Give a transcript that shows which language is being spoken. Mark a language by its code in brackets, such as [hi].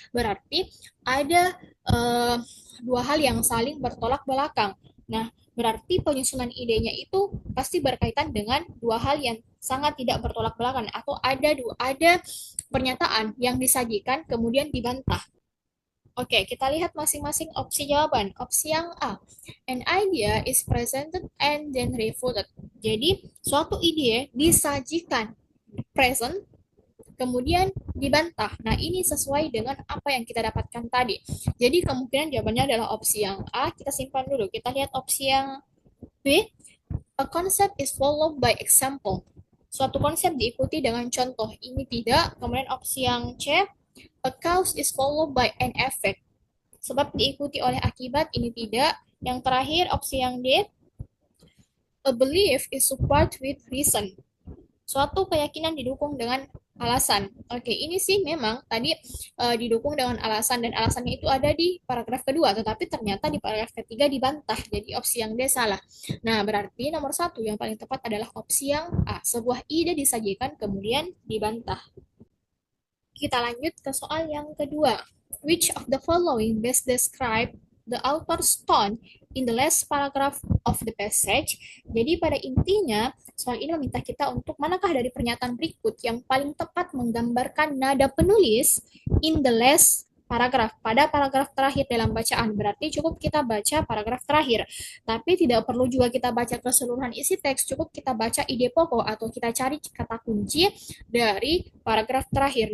[id] Berarti ada dua hal yang saling bertolak belakang. Nah, berarti penyusunan idenya itu pasti berkaitan dengan dua hal yang sangat tidak bertolak belakang atau ada pernyataan yang disajikan kemudian dibantah. Oke, kita lihat masing-masing opsi jawaban. Opsi yang A, [en] an idea is presented and then refuted. [id] Jadi, suatu ide disajikan, present, kemudian dibantah. Nah, ini sesuai dengan apa yang kita dapatkan tadi. Jadi, kemungkinan jawabannya adalah opsi yang A. Kita simpan dulu. Kita lihat opsi yang B. [en] A concept is followed by example. [id] Suatu konsep diikuti dengan contoh. Ini tidak. Kemudian opsi yang C. [en] A cause is followed by an effect. [id] Sebab diikuti oleh akibat, ini tidak. Yang terakhir, opsi yang D. [en] A belief is support with reason. [id] Suatu keyakinan didukung dengan alasan. Oke, ini sih memang tadi didukung dengan alasan dan alasannya itu ada di paragraf kedua, tetapi ternyata di paragraf ketiga dibantah. Jadi opsi yang D salah. Nah, berarti nomor satu yang paling tepat adalah opsi yang A. Sebuah ide disajikan kemudian dibantah. Kita lanjut ke soal yang kedua. [en] Which of the following best describe the author's tone in the last paragraph of the passage? [id] Jadi pada intinya, soal ini meminta kita untuk manakah dari pernyataan berikut yang paling tepat menggambarkan nada penulis [en] in the last paragraf, [id] pada paragraf terakhir dalam bacaan. Berarti cukup kita baca paragraf terakhir. Tapi tidak perlu juga kita baca keseluruhan isi teks, cukup kita baca ide pokok atau kita cari kata kunci dari paragraf terakhir.